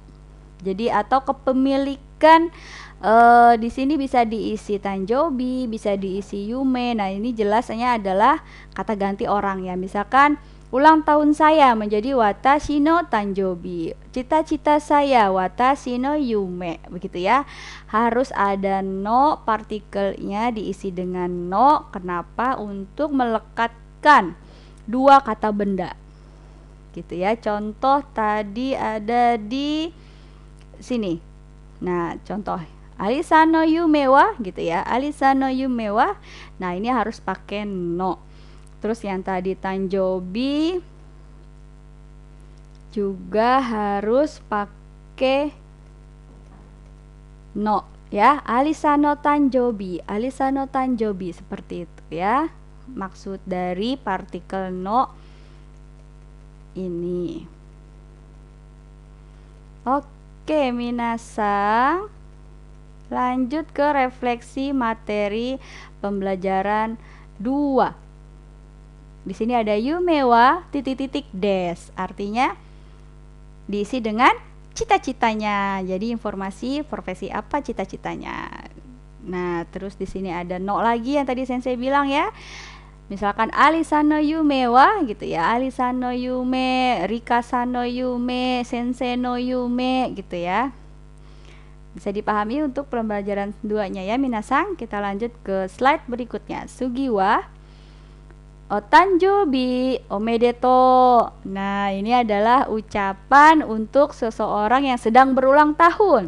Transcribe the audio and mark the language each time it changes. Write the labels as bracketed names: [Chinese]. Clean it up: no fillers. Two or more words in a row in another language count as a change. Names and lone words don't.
[Indonesian] Jadi atau kepemilikan di sini bisa diisi tanjobi, bisa diisi yume. Nah, ini jelasnya adalah kata ganti orang ya. Misalkan ulang tahun saya menjadi [Japanese] watashi no tanjobi. [Indonesian] Cita-cita saya [Japanese] watashi no yume. [Indonesian] Begitu ya. Harus ada no, partikelnya diisi dengan no. Kenapa? Untuk melekatkan dua kata benda. Gitu ya. Contoh tadi ada di sini. Nah, contoh [Japanese] Ari-san no yume wa [Indonesian] gitu ya. [Japanese] Ari-san no yume wa. [Indonesian] Nah, ini harus pakai no. Terus yang tadi tanjobi juga harus pakai no ya. [Japanese] Ari-san no tanjobi, Ari-san no tanjobi, [Indonesian] seperti itu ya. Maksud dari partikel no ini. Oke, minasang. Lanjut ke refleksi materi pembelajaran 2. Di sini ada [Japanese] yume wa [Indonesian] titik-titik des. Artinya diisi dengan cita-citanya. Jadi informasi profesi apa cita-citanya. Nah, terus di sini ada no lagi yang tadi sensei bilang ya. Misalkan [Japanese] Ali-san no yume wa [Indonesian] gitu ya. [Japanese] Ali-san no yume, Rika-san no yume, sensei no yume [Indonesian] gitu ya. Bisa dipahami untuk pembelajaran 2-nya ya minasang. Kita lanjut ke slide berikutnya. [Japanese] Sugiwa otanjobi omedeto. [Indonesian] Nah, ini adalah ucapan untuk seseorang yang sedang berulang tahun.